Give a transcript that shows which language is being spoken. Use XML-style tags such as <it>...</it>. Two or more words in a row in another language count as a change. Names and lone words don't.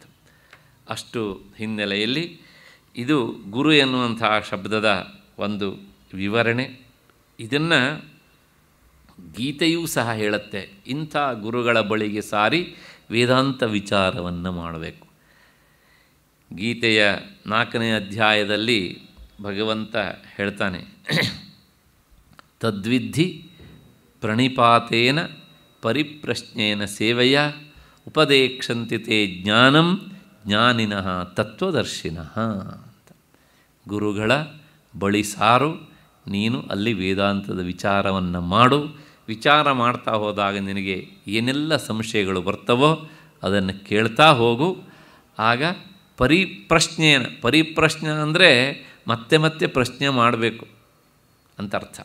<kn>ಅಷ್ಟು ಹಿನ್ನೆಲೆಯಲ್ಲಿ ಇದು ಗುರು ಎನ್ನುವಂತಹ ಶಬ್ದದ ಒಂದು ವಿವರಣೆ. ಇದನ್ನು ಗೀತೆಯೂ ಸಹ ಹೇಳುತ್ತೆ. ಇಂಥ ಗುರುಗಳ ಬಳಿಗೆ ಸಾರಿ ವೇದಾಂತ ವಿಚಾರವನ್ನು ಮಾಡಬೇಕು. ಗೀತೆಯ 4ನೇ ಅಧ್ಯಾಯದಲ್ಲಿ ಭಗವಂತ ಹೇಳ್ತಾನೆ,</kn> <sa>ತದ್ವಿಧಿ ಪ್ರಣಿಪಾತೇನ ಪರಿಪ್ರಶ್ನೇನ ಸೇವೆಯ ಉಪದೇಕ್ಷಂತಿ ತೇ ಜ್ಞಾನಂ ಜ್ಞಾನಿನಃ ತತ್ವದರ್ಶಿನಃ ಅಂತ.</sa> <kn>ಗುರುಗಳ ಬಳಿ ಸಾರು, ನೀನು ಅಲ್ಲಿ ವೇದಾಂತದ ವಿಚಾರವನ್ನು ಮಾಡು. ವಿಚಾರ ಮಾಡ್ತಾ ಹೋದಾಗ ನಿನಗೆ ಏನೆಲ್ಲ ಸಂಶಯಗಳು ಬರ್ತವೋ ಅದನ್ನು ಕೇಳ್ತಾ ಹೋಗು. ಆಗ ಪರಿಪ್ರಶ್ನೆ ಅಂದರೆ ಮತ್ತೆ ಮತ್ತೆ ಪ್ರಶ್ನೆ ಮಾಡಬೇಕು ಅಂತ ಅರ್ಥ.</kn>